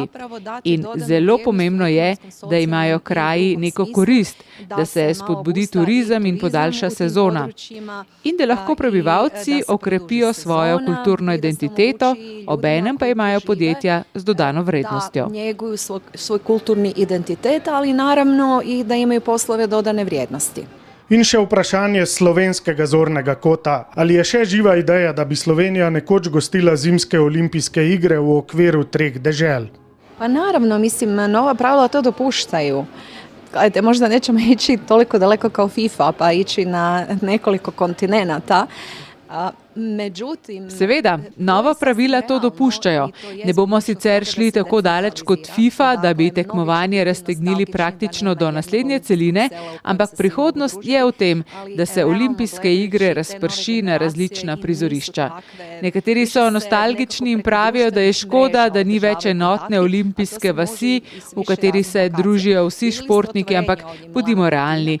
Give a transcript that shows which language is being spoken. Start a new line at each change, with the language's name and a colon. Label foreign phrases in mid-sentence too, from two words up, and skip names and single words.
Slovenian: In zelo pomembno je, da imajo kraji neko korist, da se spodbudi turizem in podaljša sezona. In da lahko prebivalci okrepijo svojo kulturno identiteto, obenem pa imajo podjetja z dodano vrednostjo.
Croatian: Da njeguju svoj kulturni identitet, ali naravno i da imaju poslove dodane vrijednosti.
Slovenian: In še vprašanje slovenskega zornega kota. Ali je še živa ideja, da bi Slovenija nekoč gostila zimske olimpijske igre v okviru 3 dežel?
Croatian: Pa naravno, mislim, nova pravila to dopuštaju. Ajde, možda nećemo ići toliko daleko kao FIFA, pa ići na nekoliko kontinenata. Međutim,
Slovenian: seveda, nova pravila to dopuščajo. Ne bomo sicer šli tako daleč kot FIFA, da bi tekmovanje raztegnili praktično do naslednje celine, ampak prihodnost je v tem, da se olimpijske igre razprši na različna prizorišča. Nekateri so nostalgični in pravijo, da je škoda, da ni več enotne olimpijske vasi, v kateri se družijo vsi športniki, ampak bodimo realni.